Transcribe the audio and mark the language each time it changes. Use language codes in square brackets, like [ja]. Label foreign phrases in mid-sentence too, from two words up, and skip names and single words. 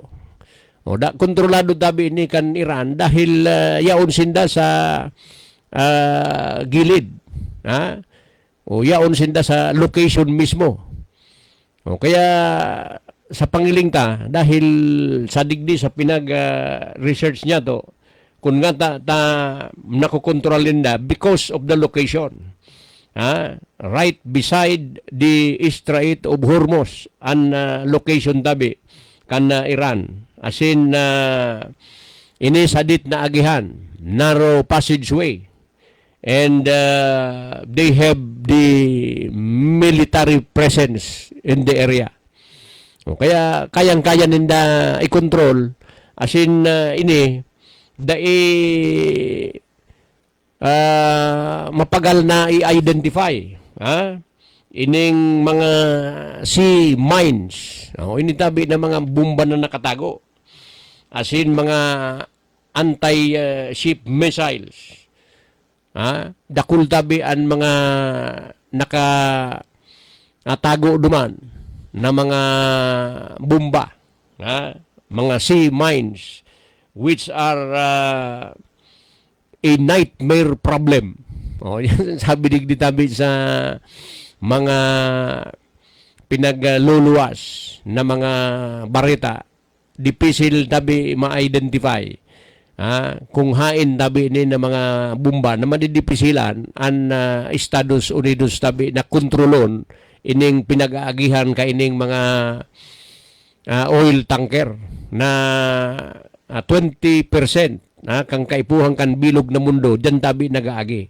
[bik] Kontrolado tabi ni kan Iran dahil yaon sinda sa gilid. Yaon sinda sa location mismo. Kaya sa pangiling ta, dahil sa digdi sa pinag-research niya to, kung nga ta nakokontrolin na [en] because of the location. Right beside the Strait of Hormuz, [bik] ang location tabi kan Iran. As in, inisadit na agihan, [en] narrow passageway. And they have the military presence in the area. [bik] Kaya kayang-kaya ninda i-control, as in ini mapagal na i-identify ining mga [en] sea mines, [bik] ini tabi na mga bomba na nakatago, as in mga [en] anti-ship missiles, [bik] dakul tabi ang mga tago duman na mga bomba, mga [en] sea mines, which are a nightmare problem. [bik] Yan sabi digditabi sa mga pinagluluwas na mga barita, difficile tabi ma-identify. Kung hain tabi ni na mga bomba na madidipisilan ang Estados Unidos tabi na kontrolon ining pinag-aagihan ka ining mga [en] oil tanker [bik] na 20% kang kaipuhan kan bilog na mundo dyan tabi nag-aagi.